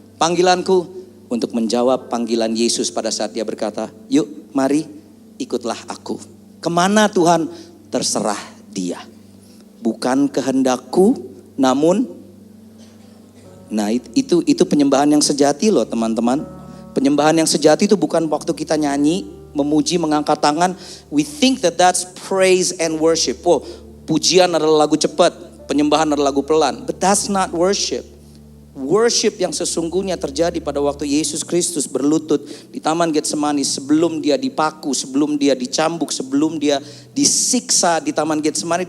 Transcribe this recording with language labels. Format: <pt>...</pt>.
<id>Panggilanku untuk menjawab panggilan Yesus pada saat Dia berkata, yuk mari ikutlah aku. Kemana Tuhan? Terserah Dia. Bukan kehendakku, namun, nah itu penyembahan yang sejati loh teman-teman. Penyembahan yang sejati itu bukan waktu kita nyanyi, memuji, mengangkat tangan.</id> <en>We think that that's praise and worship.</en> <id>Oh, pujian adalah lagu cepat, penyembahan adalah lagu pelan.</id> <en>But that's not worship.</en> <id>Worship yang sesungguhnya terjadi pada waktu Yesus Kristus berlutut di Taman Getsemani sebelum Dia dipaku, sebelum Dia dicambuk, sebelum Dia disiksa di Taman Getsemani.</id>